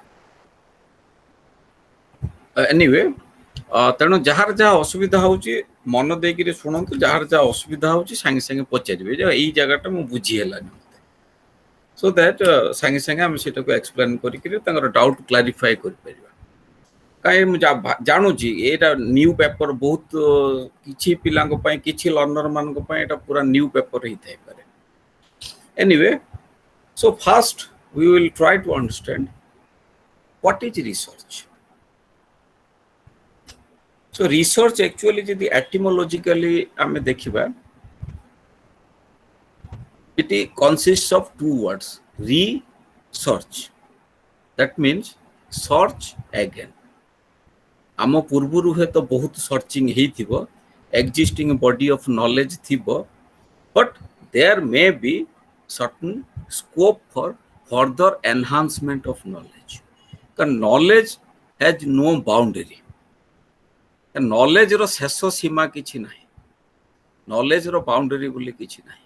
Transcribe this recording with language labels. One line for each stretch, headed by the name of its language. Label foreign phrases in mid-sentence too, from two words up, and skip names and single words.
Odia: ଏନିୱେ, ତେଣୁ ଯାହାର ଯାହା ଅସୁବିଧା ହେଉଛି ମନ ଦେଇକିରି ଶୁଣନ୍ତୁ, ଯାହାର ଯାହା ଅସୁବିଧା ହେଉଛି ସାଙ୍ଗେ ସାଙ୍ଗେ ପଚାରିବେ ଯେ ଏଇ ଜାଗାଟା ମୁଁ ବୁଝି ହେଲାନି ମୋତେ,
English: so that
Odia: ସାଙ୍ଗେ ସାଙ୍ଗେ ଆମେ ସେଇଟାକୁ ଏକ୍ସପ୍ଲେନ୍ କରିକିରି ତାଙ୍କର
English: doubt clarify
Odia: କରିପାରିବା। କାହିଁକି ମୁଁ ଜାଣୁଛି ଏଇଟା
English: new paper,
Odia: ବହୁତ କିଛି ପିଲାଙ୍କ ପାଇଁ, କିଛି ଲର୍ଣ୍ଣର ମାନଙ୍କ ପାଇଁ ଏଇଟା ପୁରା
English: new paper
Odia: ହେଇଥାଇପାରେ।
English: Anyway, so first we will try to understand what is research. So research actually ଯଦି etymologically
Odia: ଆମେ ଦେଖିବା,
English: it consists of two words, research, that means search again.
Odia: ଆମ ପୂର୍ବରୁ ହୁଏତ ବହୁତ ସର୍ଚ୍ଚିଂ ହେଇଥିବ,
English: existing body of knowledge ଥିବ, but there may be certain scope for further enhancement of knowledge.
Odia: କାରଣ
English: knowledge has no boundary,
Odia: ନଲେଜର ଶେଷ ସୀମା କିଛି ନାହିଁ, ନଲେଜର ବାଉଣ୍ଡେରୀ ବୋଲି କିଛି ନାହିଁ।